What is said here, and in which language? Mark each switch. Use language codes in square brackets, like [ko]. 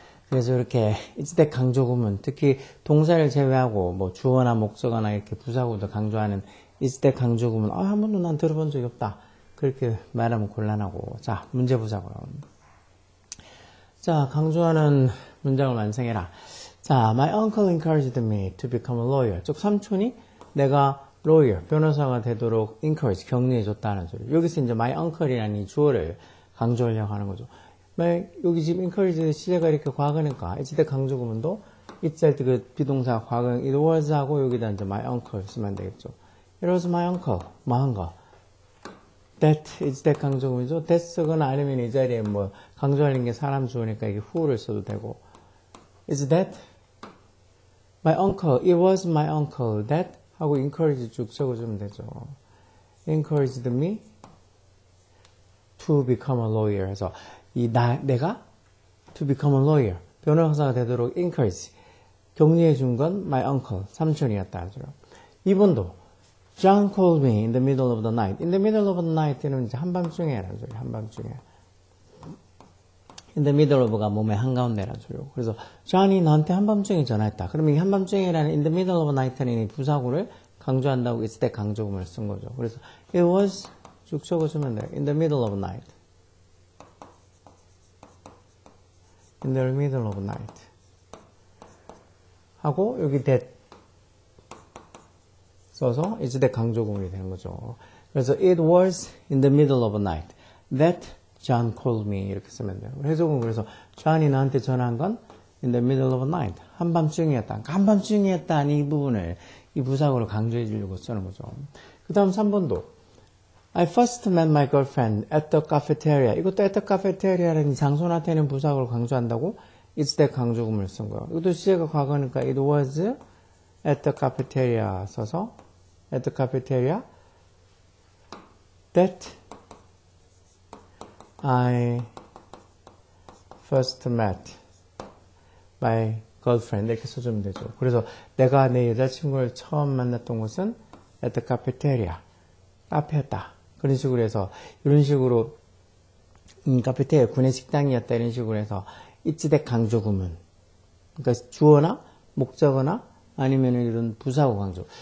[ko] 그래서 이렇게 이때 강조 구문 특히 동사를 제외하고 뭐 주어나 목적어나 이렇게 부사구도 강조하는 이때 강조 구문 한 번도 난 들어본 적이 없다. 그렇게 말하면 곤란하고. 자, 문제 보자고요. 자, 강조하는 문장을 완성해라. [en] 자, my uncle encouraged me to become a lawyer. [ko] 즉, 삼촌이 내가 lawyer, 변호사가 되도록 encourage, 격려해줬다는 소리. 여기서 이제 [en] my uncle [ko] 이라는 이 주어를 강조하려고 하는 거죠. 여기 지금 encourage 시제가 이렇게 과거니까, 이때 강조 구문도 이때 할 때 그 비동사 과거, [en] it was [ko] 하고 여기다 이제 [en] my uncle [ko] 쓰면 되겠죠. [en] It was my uncle. [ko] 뭐 한 거. [en] that is that [ko] 강조 구문이죠. that 쓰거나 아니면 이 자리에 뭐 강조하는 게 사람 주어니까 이게 who를 써도 되고. [en] is that my uncle, it was my uncle that 하고 encourage [ko] 쭉 적어주면 되죠. [en] encouraged me to become a lawyer [ko] 해서 내가 [en] to become a lawyer [ko] 변호사가 되도록 [en] encourage [ko] 격려해 준 건 [en] my uncle [ko] 삼촌이었다는 소리요. [en] 2번도 John called me in the middle of the night. In the middle of the night는 [ko] 이제 한밤중에라는 소리. 한밤중에. [en] In the middle of [ko] 가 몸의 한가운데라는 소리고. 그래서 John이 너한테 한밤중에 전화했다. 그러면 이 한밤중에라는 [en] in the middle of the night [ko] 는 이 부사구를 강조한다고 했을 때 강조구문을 쓴 거죠. 그래서 [en] it was [ko] 쭉 적어주면 돼요. [en] In the middle of the night. In the middle of the night. [ko] 하고 여기 that 써서 이때 강조 구문이 되는 거죠. [en] 그래서 it was in the middle of the night that John called me [ko] 이렇게 쓰면 돼요. 해석은 그래서 John이 나한테 전화한 건 [en] in the middle of the night [ko] 한밤중이었다. 한밤중이었다는 이 부분을 이 부사구를 강조해 주려고 쓰는 거죠. [en] 그 다음 3번도 I first met my girlfriend at the cafeteria. [ko] 이것도 [en] at the cafeteria [ko] 라는 장소 나타내는 부사구를 강조한다고 이때 강조 구문을 쓴 거예요. 이것도 시제가 과거니까 [en] it was at the cafeteria 써서 at the cafeteria that I first met my [ko] girlfriend 이렇게 써주면 되죠. 그래서 내가 내 여자친구를 처음 만났던 곳은 [en] at the cafeteria. [ko] 카페였다. 그런 식으로 해서 이런 식으로 카페테리아 구내 식당이었다 이런 식으로 해서 이츠덱 강조 구문. 그러니까 주어나 목적어나 아니면 이런 부사고 강조.